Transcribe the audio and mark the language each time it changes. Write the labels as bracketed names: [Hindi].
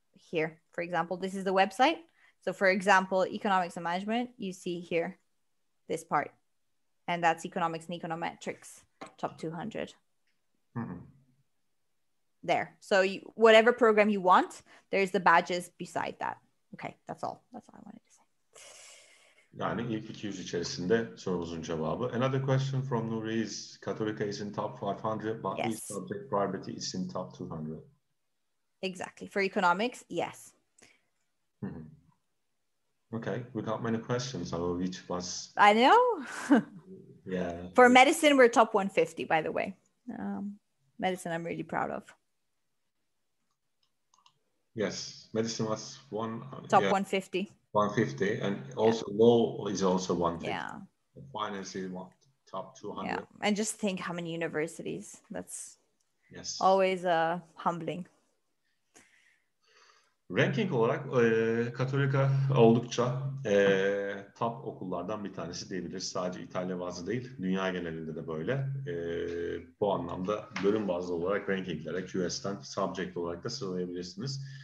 [English] Here, for example, this is the website. So for example, economics and management, you see here, this part. And that's economics and econometrics, top 200. Mm-hmm. There. So whatever program you want, there's the badges beside that. Okay, that's all. That's all I wanted to say. [Turkish] Yani ilk 200 içerisinde sorumuzun cevabı. [English] Another question from Nuri is Cattolica is in top 500, but each subject priority is in top 200. Exactly. For economics, yes. Mm-hmm. Okay, we got many questions. I will each was. I know. Yeah. For medicine, we're top 150, by the way. Medicine, I'm really proud of. Yes, medicine was top 150. 150, and also law is also 150. Yeah. Finance is top 200. Yeah, and just think how many universities. That's always humbling. [Turkish] Ranking olarak Cattolica oldukça top okullardan bir tanesi diyebiliriz. Sadece İtalya bazlı değil, dünya genelinde de böyle. Bu anlamda bölüm bazlı olarak rankinglere QS'ten subject olarak da sıralayabilirsiniz.